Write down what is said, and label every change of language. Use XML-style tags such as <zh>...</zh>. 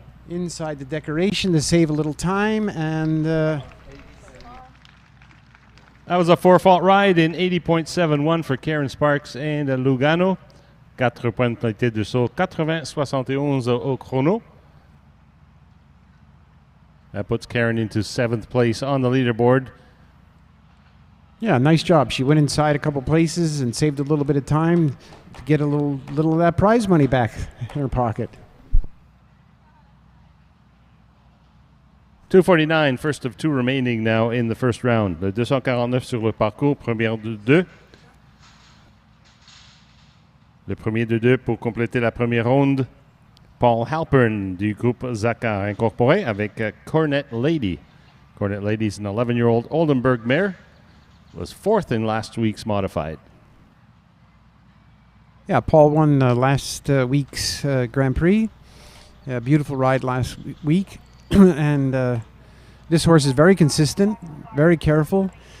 <en>Inside the decoration to save a little time, and that was a 4-fault ride in 80.71 for Karen Sparks and Lugano.</en> <fr>4 points de pénalité de saut, 80-71 au chrono.</fr> <en>That puts Karen into 7th place on the leaderboard. Yeah, nice job. She went inside a couple places and saved a little bit of time to get a little of that prize money back in her pocket. 249, first of 2 remaining now in the first round.</en> <fr>Le 249 sur le parcours, première de 2. Le premier de deux pour compléter la première ronde. Paul Halpern du groupe Zaka Incorporé avec Cornet Lady.</fr> <en>Cornet Lady is an 11-year-old Oldenburg mare. Was fourth in last week's modified. Yeah, Paul won last week's Grand Prix. Beautiful ride last week. And this horse is very consistent, very careful.</en>